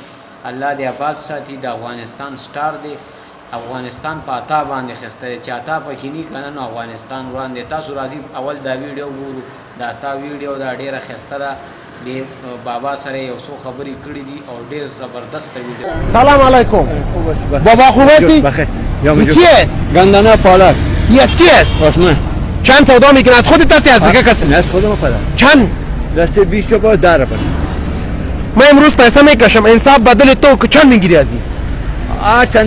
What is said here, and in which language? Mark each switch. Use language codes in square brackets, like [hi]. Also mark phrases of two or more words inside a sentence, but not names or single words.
[ps] الله دې آباد ساتي. د افغانستان سټار دی. افغانستان په اتا باندې ښایسته دی. چې اتا پکې نه که نه، نو افغانستان وران دی. تاسو راځئ اول دا ویډیو ګورو. د اتا ویډیو دا ډېره ښایسته ده. دی بابا سره یو څو خبرې کړې دي او ډېر زبردست ویډیو. [ar] سلام علیکم [fa] بابا، خوب هستی؟ کی است؟ گندنه پالک. کی است؟ آسمان. چند سودا میکنه؟ از خودت هستی از دیگه کسی؟ نه، از خودم پدر. چند؟ دست 20 تا 10 روپیه. من امروز پیسه میکشم، انصاف بدل تو چند میگیری از این؟ چند